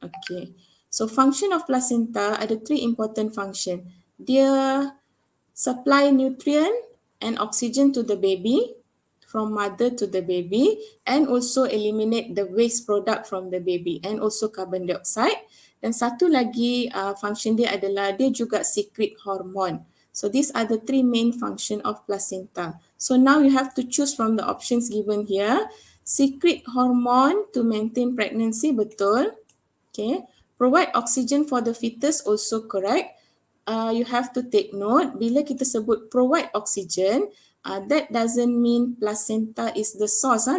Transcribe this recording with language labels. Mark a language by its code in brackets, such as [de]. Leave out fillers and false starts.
[en] Okay, so function of placenta ada three important function. Dia supply nutrient and oxygen to the baby, from mother to the baby, and also eliminate the waste product from the baby and also carbon dioxide. [ms] Dan satu lagi function dia adalah dia juga secrete hormone. [en] So these are the three main function of placenta. So now you have to choose from the options given here. Secrete hormone to maintain pregnancy, betul. Okay. Provide oxygen for the fetus, also correct. You have to take note, [ms] bila kita sebut [en] provide oxygen, that doesn't mean placenta is the source.